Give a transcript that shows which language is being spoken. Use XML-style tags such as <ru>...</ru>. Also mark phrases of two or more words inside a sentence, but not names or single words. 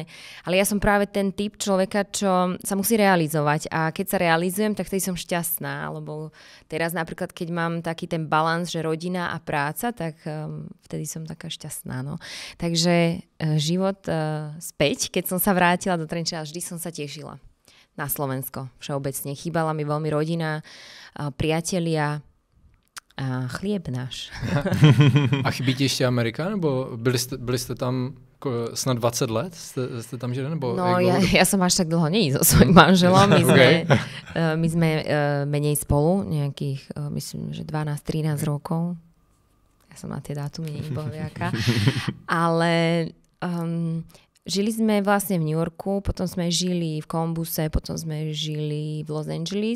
<sk>Ale ja som práve ten typ človeka, čo sa musí realizovať a keď sa realizujem, tak vtedy som šťastná, lebo teraz napríklad, keď mám taký ten balans, že rodina a práca, tak vtedy som taká šťastná. No. Takže život späť, keď som sa vrátila do Trenčína, vždy som sa tešila na Slovensko všeobecne. Chýbala mi veľmi rodina, priatelia, a chlieb náš.</sk> <cs>A chybí ti ještě Amerika? Nebo byli jste tam snad 20 let? Jste tam žili? Nebo</cs> <sk>no, ja som až tak dlho nie so svojím manželom. My sme menej spolu, nejakých, myslím, že 12-13 rokov. Ja som na tie dátumy nie bohviaká. Ale žili sme vlastne v New Yorku, potom sme žili v Columbuse, potom sme žili v Los Angeles.</sk>